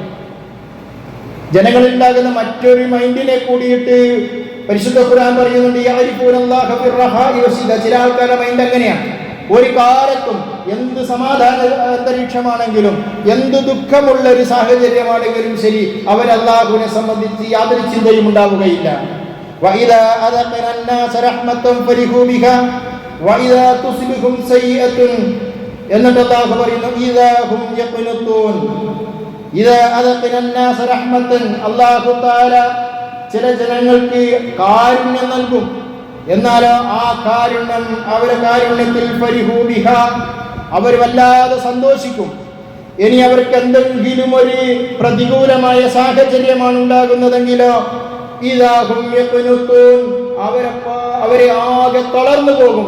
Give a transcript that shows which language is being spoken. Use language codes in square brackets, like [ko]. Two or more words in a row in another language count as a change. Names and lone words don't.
[ml] ജനങ്ങളിൽ ഉണ്ടാകുന്ന മറ്റൊരു മൈൻഡിനെ കൂടിയിട്ട് പരിശുദ്ധ ഖുർആൻ പറയുന്നുണ്ട്, [ar] يعرفون الله في الرخاء والشدة. [ml] ചില ആൾക്കാരുടെ മൈൻഡ് അങ്ങനെയാണ്. ഒരു കാലത്തും എന്ത് സമാധാന അന്തരീക്ഷമാണെങ്കിലും എന്ത് ദുഃഖമുള്ള ഒരു സാഹചര്യമാണെങ്കിലും ശരി, അവർ അല്ലാഹുവിനെ സംബന്ധിച്ച് യാതൊരു ചിന്തയും ഉണ്ടാവുകയില്ല. [ar] وَإِذَا أَذَقْنَا النَّاسَ رَحْمَةً فَرِحُوا بِهَا وَإِذَا تُصِبْهُمْ سَيِّئَةٌ [ml] എന്നിട്ട് അല്ലാഹു പറയുന്നു, [ar] إِذَا هُمْ يَقْنُطُونَ. إِذَا أَذَقْنَا النَّاسَ رَحْمَةً. [ml] അല്ലാഹു തആല ചില ജനങ്ങൾക്ക് കാരുണ്യം നൽകും. എന്നാലോ ആ കാരുണ്യം, അവരെ കാരുണ്യത്തിൽ [ar] فرحوا بها, [ml] അവർ വല്ലാതെ സന്തോഷിക്കും. ഇനി അവർക്ക് എന്തെങ്കിലും ഒരു പ്രതികൂലമായ സാഹചര്യമാണ് ഉണ്ടാകുന്നതെങ്കിലോ [ar] إذا هم يقنطون, [ml] അവരെ ആകെ തളർന്നു പോകും.